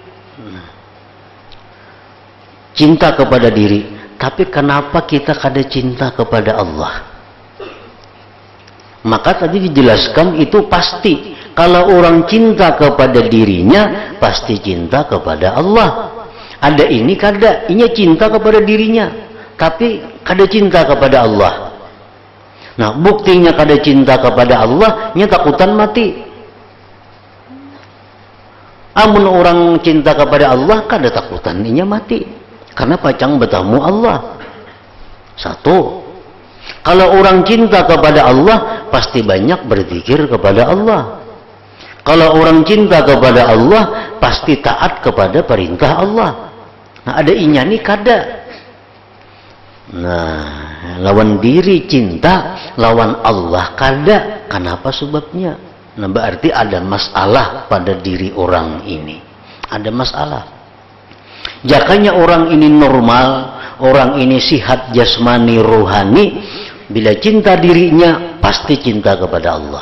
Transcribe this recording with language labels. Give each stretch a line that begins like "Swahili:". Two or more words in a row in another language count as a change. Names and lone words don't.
Banjar: Cinta kepada diri, tapi kenapa kita kada cinta kepada Allah?
Indonesian: Maka tadi dijelaskan itu pasti kalau orang cinta kepada dirinya pasti cinta kepada Allah.
Banjar: Ada ini kada, ini cinta kepada dirinya tapi kada cinta kepada Allah. Nah buktinya kada cinta kepada Allah, nya takutan mati. Amun orang cinta kepada Allah kada takutan inya mati karena pacang bertamu Allah.
Indonesian: Satu, kalau orang cinta kepada Allah pasti banyak berzikir kepada Allah. Kalau orang cinta kepada Allah pasti taat kepada perintah Allah.
Banjar: Nah, ada inya nih kada. Nah, lawan diri cinta, lawan Allah kada.
Indonesian: Kenapa sebabnya? Nah, berarti ada masalah pada diri orang ini. Ada masalah.
Banjar: Jakanya orang ini normal, orang ini sihat jasmani rohani, bila cinta dirinya pasti cinta kepada Allah.